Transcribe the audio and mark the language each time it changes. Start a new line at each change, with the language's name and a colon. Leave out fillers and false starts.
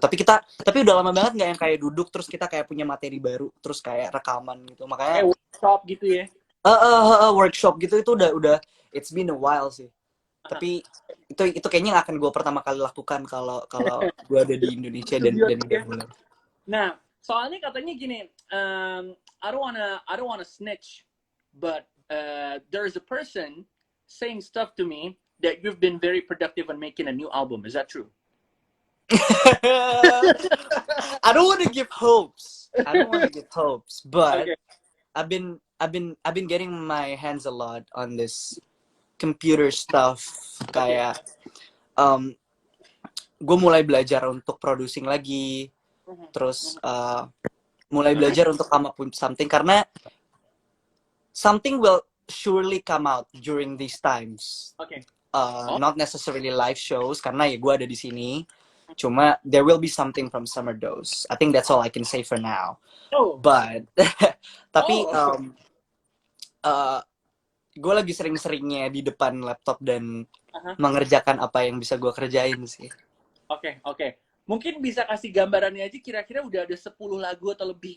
Indonesian: Tapi udah lama banget nggak yang kayak duduk terus kita kayak punya materi baru terus kayak rekaman gitu. Makanya Kayak workshop gitu ya. workshop gitu itu udah
English: it's been a while
Indonesian: sih. Tapi itu kayaknya akan gue pertama kali lakukan kalau kalau gue ada di Indonesia dan udah mulai. Nah, soalnya katanya gini,
English: I don't wanna snitch, but there's a person saying stuff to me that you've been very productive on making a new album. Is that true? I don't want to give hopes. But Okay. I've been getting my hands a lot on this computer stuff.
Indonesian: Kayak gue mulai belajar untuk producing lagi, terus mulai belajar untuk
English: come up with something,
Indonesian: karena
English: something will surely come out during these times. Okay. Not necessarily live shows
Indonesian: karena ya gue ada di sini. Cuma
English: there will be something from Summer Dose. I think that's all I can say for now. Oh. But
Indonesian: tapi gue lagi sering-seringnya di depan laptop dan mengerjakan apa yang bisa gue kerjain sih. Oke. Mungkin bisa kasih gambarannya aja, kira-kira udah ada 10 lagu atau lebih.